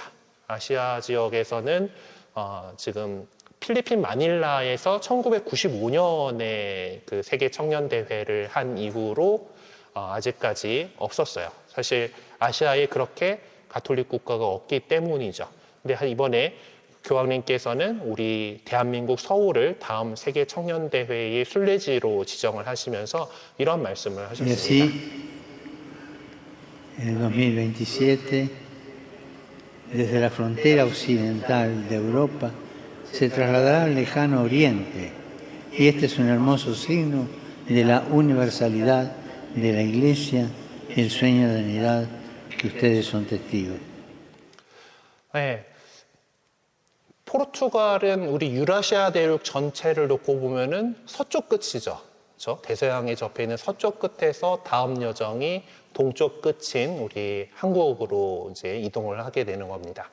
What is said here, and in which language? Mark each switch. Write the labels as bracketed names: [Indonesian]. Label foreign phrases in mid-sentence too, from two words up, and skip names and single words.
[Korean] 아시아 지역에서는 지금 필리핀 마닐라에서 1995년에 그 세계 청년 대회를 한 이후로 아직까지 없었어요. 사실 아시아에 그렇게 가톨릭 국가가 없기 때문이죠. 근데 이번에 교황님께서는 우리 대한민국 서울을 다음 세계 청년 대회의 순례지로 지정을 하시면서 이런 말씀을 하셨습니다. [Spanish] Así, en el 2027, desde la frontera occidental de Europa, se trasladará al lejano oriente, y este es un hermoso signo de la universalidad de la Iglesia y el sueño de unidad que ustedes son testigos. [Korean] 네. 포르투갈은 우리 유라시아 대륙 전체를 놓고 보면은 서쪽 끝이죠. 그렇죠? 대서양에 접해 있는 서쪽 끝에서 다음 여정이 동쪽 끝인 우리 한국으로 이제 이동을 하게 되는 겁니다.